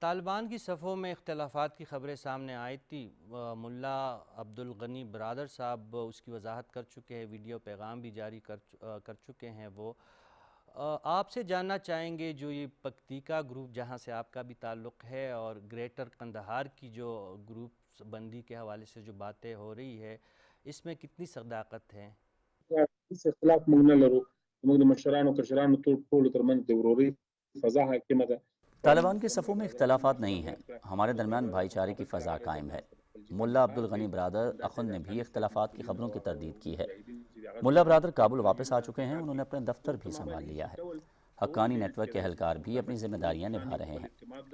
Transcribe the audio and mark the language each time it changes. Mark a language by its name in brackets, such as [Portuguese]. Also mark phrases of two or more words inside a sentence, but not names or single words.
[Urdu] طالبان کی صفوں میں اختلافات کی خبریں سامنے آئی تھی، ملا عبدالغنی برادر صاحب اس کی وضاحت کر چکے ہیں، ویڈیو پیغام بھی جاری کر چکے ہیں وہ۔ آپ سے جاننا چاہیں گے جو یہ پکتیکا گروپ جہاں سے آپ کا بھی تعلق ہے اور گریٹر قندھار کی جو گروپ بندی کے حوالے سے جو باتیں ہو رہی ہے، اس میں کتنی صداقت ہے؟ [Pashto] اس اختلاف موږ نه لرو، موږ د مشرانو کشرانو ټولو ترمنځ د ورورۍ فضا حاکمه ده. [Urdu] طالبان کے صفوں میں اختلافات نہیں ہیں، ہمارے درمیان بھائی چارے کی فضا قائم ہے۔ ملا عبدالغنی برادر اخن نے بھی اختلافات کی خبروں کی تردید کی ہے۔ ملا برادر کابل واپس آ چکے ہیں، انہوں نے اپنا دفتر بھی سنبھال لیا ہے۔ حقانی نیٹ ورک کے اہلکار بھی اپنی ذمہ داریاں نبھا رہے ہیں۔